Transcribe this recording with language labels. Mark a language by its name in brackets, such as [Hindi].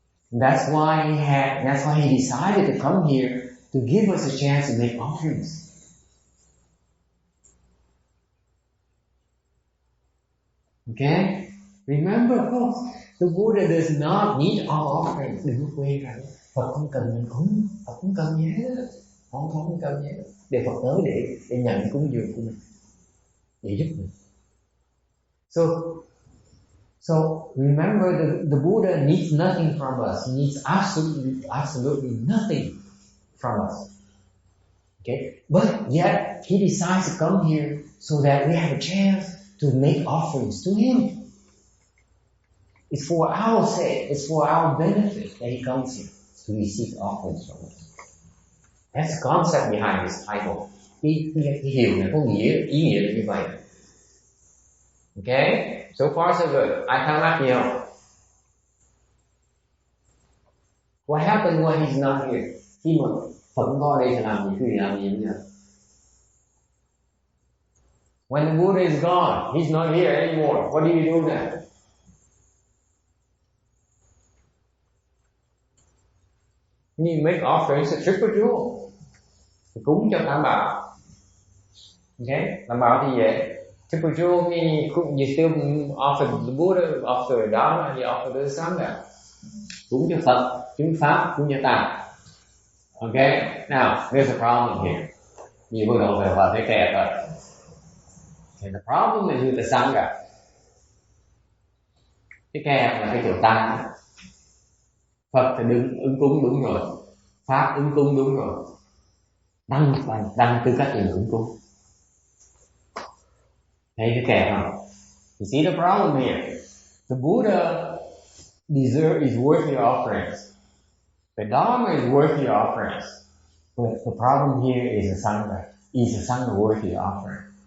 [English] That's why he decided to come here to give us a chance to make offerings. Okay? Remember, folks, the Buddha does not need our offerings. [Vietnamese] Đừng có quên rằng Phật không cần mình cúng, Phật không cần gì hết. Không cần gì hết. Để Phật tới để nhận cái cúng dường của mình, để giúp mình. [English] So remember, the Buddha needs nothing from us. He needs absolutely nothing from us. Okay, but yet he decides to come here so that we have a chance to make offerings to him. It's for our sake. It's for our benefit that he comes here to receive offerings from us. That's the concept behind this title. [Vietnamese] Cái hiểu này có ý nghĩa là như vậy. [English] Okay, so far so good. [Vietnamese] Ai thắc mắc gì không? [English] What happened when he's not here? [Vietnamese] Khi mà Phật không có ở đây thì làm gì? Quý vị làm gì bây giờ? [English] When the Buddha is gone, he's not here anymore. What do you do then? You make offerings to triple jewel. [Vietnamese] Cúng cho Tam Bảo. Okay, Tam Bảo thì dễ. [English] Triple jewel means you still offer the Buddha, offer the Dharma, and you offer the Sangha. [Vietnamese] Cúng cho Phật, chứng Pháp, cúng cho Tam. [English] Okay, now there's a problem here. [Vietnamese] Nhiều bước đầu về vào thấy kẹt rồi. [English] And the problem is with the Sangha. [Vietnamese] Cái kẹt là cái chỗ tăng. Phật thì ứng cúng đúng rồi, Pháp ứng cúng đúng rồi, Đăng tư cách để ứng cúng. Thấy cái kẹt không? [English] You see the problem here. The Buddha is worth your offerings. The Dharma is worth your offerings. But the problem here is the Sangha. Is the Sangha worth your offering?